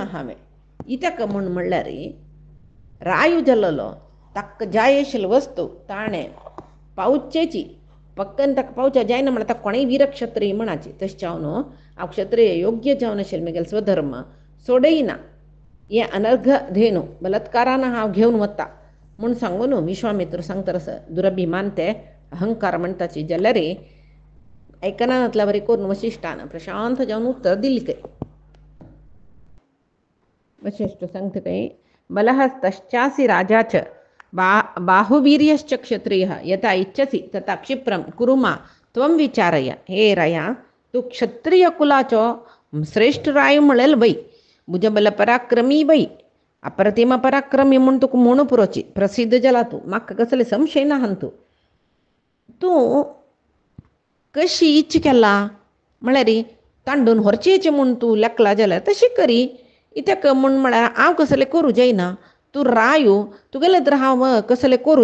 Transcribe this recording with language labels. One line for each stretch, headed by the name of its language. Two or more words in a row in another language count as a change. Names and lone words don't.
Konkani: हांवें इत्याक म्हूण म्हणल्यार रायू जाल्लो ताका जाय आशिल्ली वस्तू ताणें पावचेची पक्कन ताका पावच्या जायना म्हळ्यार ताका कोणेय वीर क्षत्रीय म्हणाची तशें हांव न्हू हांव क्षत्रीय योग्य जावन आशिल्लें म्हगेलो स्वधर्म सोडयना हे अनर्घ धेनू बलात्कारान हांव घेवन वता म्हूण सांगून विश्वामित्र सांगता तस दुरभिमान ते अहंकार म्हणटाची जाल्यार आयकना नातल्या बरी करून वशिश्टान प्रशांत जावन उत्तर दिली खंय वशिश्ट सांगता खंय
Sanskrit: बलहस्तश्चासि राजाच बाहुवीर्यश्च क्षत्रियः यथा इच्छसि तथा क्षिप्रं कुरु मा त्वं विचारय
Konkani: हे राया तू क्षत्रिय कुलाचो श्रेष्ठ राय म्हणेल बाई भुजबल पराक्रमी बाई अप्रतिम पराक्रमी म्हूण तुका म्हणू पुरोची प्रसिद्ध जाला तूं म्हाका कसले संशय ना हां तूं कशी इच्छ केला म्हळ्यार तांडून व्हरचेचें म्हूण तूं लेखला जाल्यार तशी करी इत्याक म्हूण म्हळ्यार हांव कसलें करूं जायना तूं रायू तुगेलें तर हांव कसलें करूं